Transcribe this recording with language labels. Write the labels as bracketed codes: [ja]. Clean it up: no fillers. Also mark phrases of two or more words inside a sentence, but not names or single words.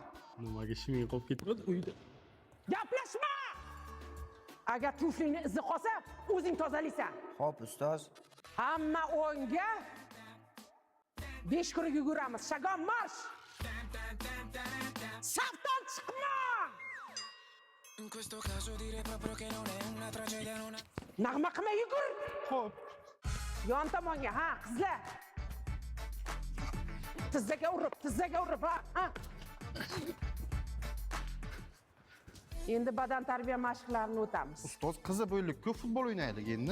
[uz] Nimaga shiming qolib ketibdi uyda? Gaplashma! Agar tuflingni izi qolsa, o'zing tozalaysan. Xo'p, ustoz. Hamma o'nga 5 kun yuguramiz. [ru] Shagon marsh! [uz] Safdan chiqma! [it] In questo caso direi proprio che non è una tragedia, non è. [uz] Nag'ma qilmay yugur. Xo'p. Yon tomonga, ha, qizlar. Tizzaga urib, ha. Endi badan tarbiya mashqlarini o'tamiz. Ustoz qizi bo'ylik ko'p futbol o'ynaydi endi.